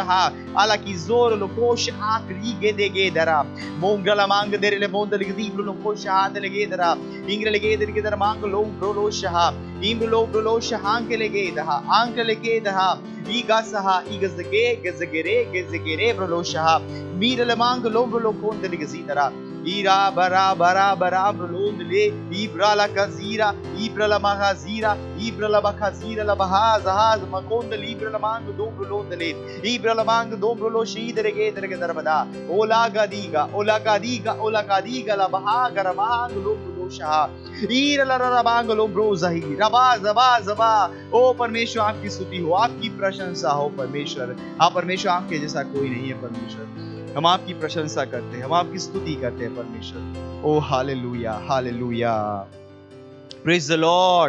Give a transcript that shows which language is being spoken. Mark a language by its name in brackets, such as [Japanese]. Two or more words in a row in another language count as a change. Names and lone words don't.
[Hindi] हा आला की जोर लो कोश आखरी गे देगे दरा मोंगला मांग देरे ले मोंद लगे दी ब्रो कोश आंद लगे दरा इंग्र लगे दल के दर मांग लो ब्रोलो शहा इंब्रो ब्रोलो शहांग लगे दहा आंक लगे दहा ईगा सहा ईगजगे गजगरे गजगरे ब्रोलो शहा मीरल मांग लो ब्रोलो कोंद लगे सीतरा ईरा बरा बरा बरा ब्रोलोंद ले इब्राला कजीरा इब्राला महाजीरा इब्राला बखाजीरा लबहा जहाज मकोंद लीब्राला मांग दो ब्रोलोंद ले इब्राला मांग दो ब्रोलो शीद रगे दरगे दरबदा ओला गादीगा ओला गादीगा ओला गादीगा लबहा गरमांग लो ओ परमेश्वर आपकी स्तुति हो, आपकी प्रशंसा हो परमेश्वर। हाँ परमेश्वर आपके जैसा कोई नहीं है परमेश्वर। हम आपकी प्रशंसा करते हैं, हम आपकी स्तुति करते हैं परमेश्वर। ओ हालेलुया हालेलुया, [English] praise the Lord.